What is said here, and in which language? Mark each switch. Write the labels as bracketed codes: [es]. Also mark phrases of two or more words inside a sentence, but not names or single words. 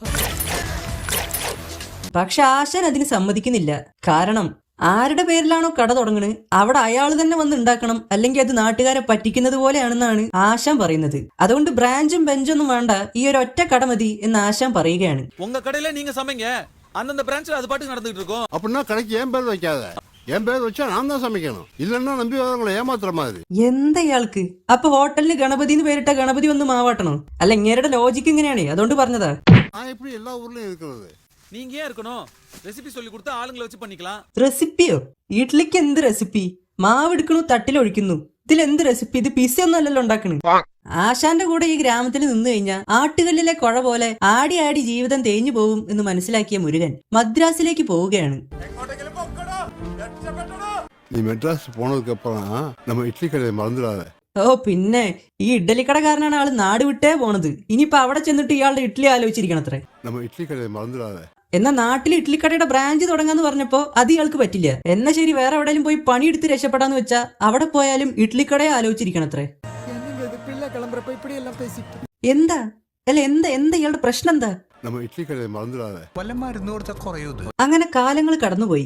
[ml] പക്ഷെ ആശാൻ അതിന് സമ്മതിക്കുന്നില്ല. കാരണം ആരുടെ പേരിലാണോ കട തുടങ്ങുന്നത് അവിടെ അയാൾ തന്നെ വന്ന് ഉണ്ടാക്കണം, അല്ലെങ്കിൽ അത് നാട്ടുകാരെ പറ്റിക്കുന്നത് പോലെയാണെന്നാണ് ആശാൻ പറയുന്നത്. അതുകൊണ്ട് ബ്രാഞ്ചും ബെഞ്ചൊന്നും വേണ്ട, ഈ ഒരു ഒറ്റ കട മതി എന്ന് ആശാൻ പറയുകയാണ്. [ta] அந்தந்த பிரான்ச்ல அது பாட்டுக்கு நடந்துட்டு இருக்கும். அப்படின்னா கடைக்கு என் பேர் வைக்காத, என் பேர் வச்சா நான் தான் சமைக்கணும். இல்லன்னா நம்பி வரவங்களை ஏமாத்துற மாதிரி. [ml] എന്താ ഇയാൾക്ക്? അപ്പൊ ഹോട്ടലിന് ഗണപതി എന്ന് പേരിട്ട ഗണപതി ഒന്ന് മാവാട്ടണോ? അല്ല, ഇങ്ങേരുടെ ലോജിക്ക് ഇങ്ങനെയാണ്, അതുകൊണ്ട് പറഞ്ഞതാ. [ta] நான் எப்படி எல்லா ஊர்லயும் இருக்கிறது? நீங்க ஏன் இருக்கணும்? ரெசிபி சொல்லி கொடுத்தா ஆளுங்களை வச்சு பண்ணிக்கலாம். [ml] റെസിപ്പിയോ? ഇഡ്ലിക്ക് എന്ത് റെസിപ്പി? മാവ് എടുക്കണു, തട്ടിലൊഴിക്കുന്നു. ഇതിൽ എന്ത് റെസിപ്പി? ഇത് പിസ ഒന്നല്ലല്ലോ ഉണ്ടാക്കണേ. ആശാന്റെ കൂടെ ഈ ഗ്രാമത്തിൽ നിന്ന് കഴിഞ്ഞാൽ ആട്ടുകല്ലിലെ കുഴ പോലെ ആടി ആടി ജീവിതം തേഞ്ഞു പോകും എന്ന് മനസ്സിലാക്കിയ മുരുകൻ മദ്രാസിലേക്ക് പോവുകയാണ്. [ta] நீ மெட்ராஸ் போனதுக்கு அப்புறம் நம்ம இட்லி கடையை மறந்துடாத. [ml] ഓ പിന്നെ, ഈ ഇഡ്ഡലിക്കടക്കാരനാണ് ആള് നാട് വിട്ടേ പോണത്. ഇനിയിപ്പൊ അവിടെ ചെന്നിട്ട് ഇയാളുടെ ഇഡ്ഡലി ആലോചിച്ചിരിക്കണത്രേ. [ta] நம்ம இட்லி கடையை மறந்துடாத. [ml] എന്നാ നാട്ടിൽ ഇഡ്ലിക്കടയുടെ ബ്രാഞ്ച് തുടങ്ങാന്ന് പറഞ്ഞപ്പോ അത് ഇയാൾക്ക് പറ്റില്ല. എന്നാ ശരി, വേറെ എവിടെയും പോയി പണിയെടുത്ത് രക്ഷപ്പെടാന്ന് വെച്ചാ അവിടെ പോയാലും ഇഡ്ലിക്കടയെ ആലോചിച്ചിരിക്കണത്രേ. എന്താ എന്താ ഇയാളുടെ പ്രശ്നം എന്താ? അങ്ങനെ കാലങ്ങൾ കടന്നുപോയി.